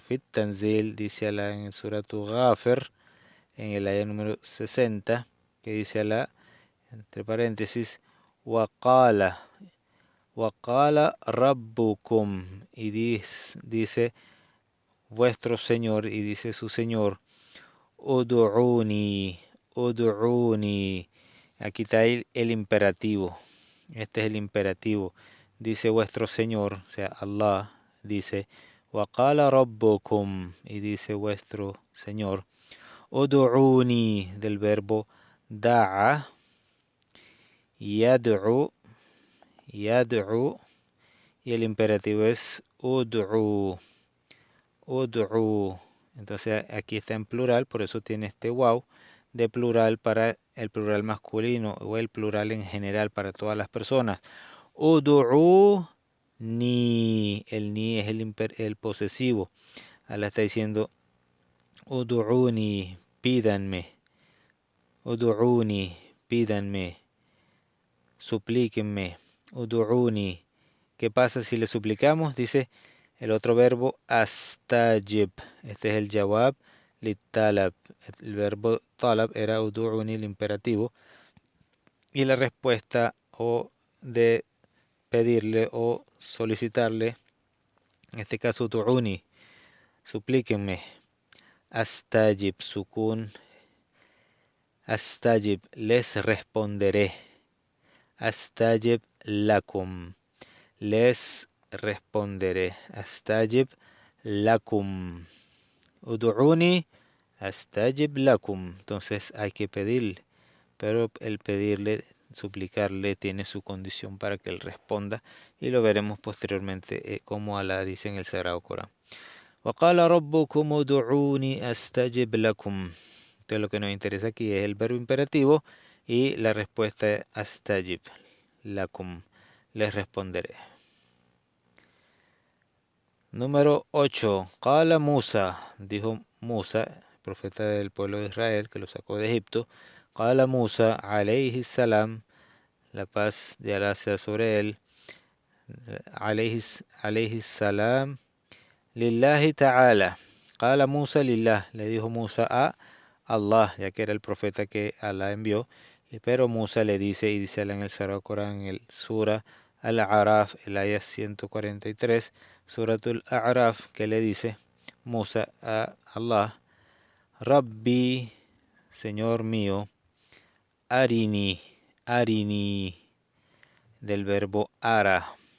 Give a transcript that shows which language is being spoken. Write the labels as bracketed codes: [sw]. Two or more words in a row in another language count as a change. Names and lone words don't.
[ar] في التنزيل, [es] dice Allah en el Suratu Ghafir, en el ayah número 60, que dice Allah, entre paréntesis, [ar] وقال ربكم, [es] y dice vuestro Señor, y dice su Señor, [ar] ادعوني، ادعوني. [es] Aquí está el imperativo. Este es el imperativo. Dice vuestro Señor, o sea, Allah, dice, [ar] وقال ربكم, [es] y dice vuestro Señor, Udu'uni, del verbo [ar] دعا، يدعو، يدعو, [es] y el imperativo es [ar] ادعوا، ادعوا. [es] Entonces aquí está en plural, por eso tiene este wow de plural para el plural masculino o el plural en general para todas las personas. [ar] ادعو ني, [es] el ni es el posesivo. Allah está diciendo ud'uni, pídanme. Ud'uni, pídanme. Suplíquenme. Ud'uni. ¿Qué pasa si le suplicamos? Dice el otro verbo astajib. Este es el [ar] جواب الطلب. [es] El verbo talab era ud'uni, el imperativo. Y la respuesta o de pedirle o solicitarle, en este caso ud'uni, suplíquenme. Astajib, sukun. Astajib, les responderé. [ar] أستجب لكم. [es] Les responderé. [ar] أستجب لكم. ادعوني أستجب لكم. [es] Entonces hay que pedirle, pero el pedirle, suplicarle, tiene su condición para que él responda, y lo veremos posteriormente como Allah dice en el Sagrado Corán. [ar] وَقَالَ رَبُّكُمُ ادْعُونِي أَسْتَجِبْ لَكُمْ. [es] Entonces lo que nos interesa aquí es el verbo imperativo y la respuesta es [ar] أستجب لكم. [es] Les responderé. Número 8. [ar] قال موسى, [es] dijo Musa, profeta del pueblo de Israel que lo sacó de Egipto. [ar] قال موسى، عليه السلام, [es] la paz de Allah sea sobre él. [ar] عليه السلام، لله تعالى. قال موسى لله, [es] le dijo Musa a Allah, ya que era el profeta que Allah envió. Pero Musa le dice, y dice en el Sagrado Corán, en el Sura Al-A'raf, el ayah 143, Suratul A'raf, que le dice Musa a Allah, Rabbi, Señor mío, [ar] أرني، أرني, [es] del verbo ara,